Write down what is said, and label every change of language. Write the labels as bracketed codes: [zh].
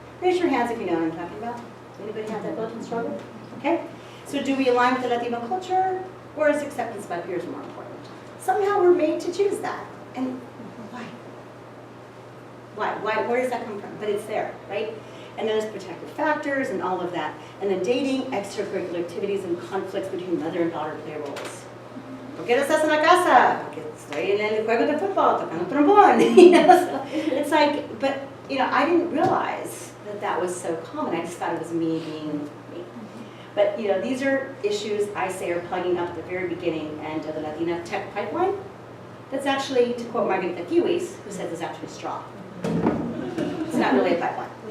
[en] Raise your hands if you know what I'm talking about. Anybody have that built-in struggle? Okay, so do we align with the Latino culture, or is acceptance by peers more important? Somehow we're made to choose that, and why? Why? Where does that come from? But it's there, right? And then there's protective factors and all of that. And then dating, extracurricular activities, and conflicts between mother and daughter play roles. [es] ¿Por qué no estás en la casa? Porque estoy en el juego de fútbol, tocando trombón. [en] You know, so it's like, but you know, I didn't realize that that was so common. I just thought it was me being me. But you know, these are issues I say are plugging up at the very beginning end of the Latina tech pipeline. That's actually, to quote Margarita Kiwis, who says it's actually straw. It's not really a pipeline.